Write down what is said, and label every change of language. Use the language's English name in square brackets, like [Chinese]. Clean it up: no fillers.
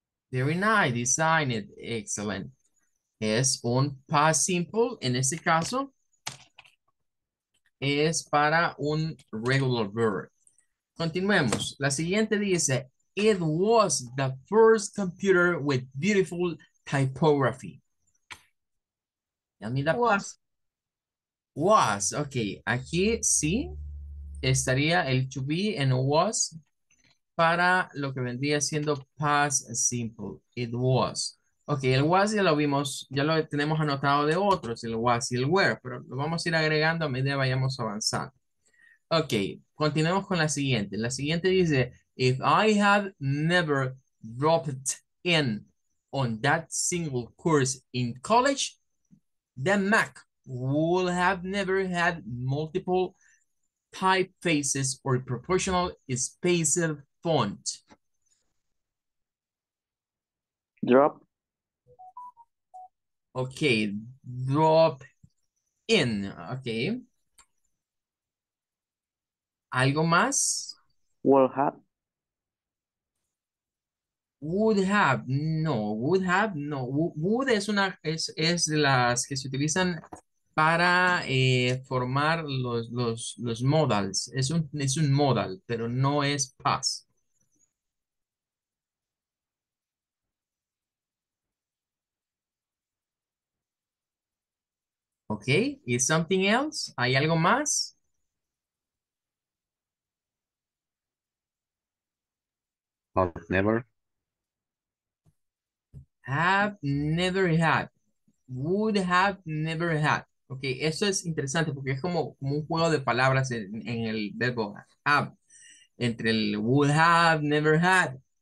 [English] very nice, design it, excellent. [Spanish] Es un past simple, en este caso, es para un regular verb. Continuemos. La siguiente dice, [English] it was the first computer with beautiful typography. Tell me the Was. past. Was, ok. [Spanish] Aquí sí estaría el to be en was para lo que vendría siendo past simple. [English] It was. [Spanish] Ok, el was ya lo vimos, ya lo tenemos anotado de otros, el was y el were, pero lo vamos a ir agregando a medida que vayamos avanzando. Ok, continuemos con la siguiente. La siguiente dice, [English] if I had never dropped in on that single course in college, the Mac would have never had multiple typefaces or proportional spaced font. Drop. Ok, drop in. Ok, [Spanish] ¿algo más? [English] Will have. Would have, no, would have, no. [Spanish] Would es de las que se utilizan para formar los modals. Es un modal, pero no es past. [English] ¿Ok? ¿Is something else? [Spanish] ¿Hay algo más? [English] Have never. Have never had. Would have never had. [Spanish] Ok, eso es interesante porque es como un juego de palabras en el verbo have. Entre el [English] would have, never had.